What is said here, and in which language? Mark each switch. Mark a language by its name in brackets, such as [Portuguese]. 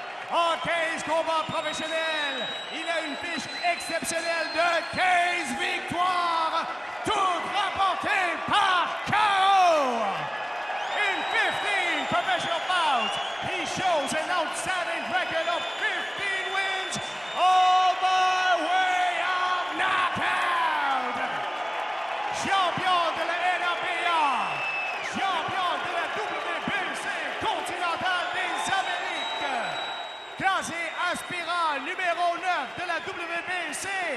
[French] En 15 combats professionnels, il a une fiche exceptionnelle de 15 victoires, toutes remportées par KO. [English] In 15 professional bouts, he shows an outstanding record of 15 wins, all by way of knockout. [French] Champion de la NABA, champion de la WBC continentale des Amériques, classé aspirant numéro 9 de la WBC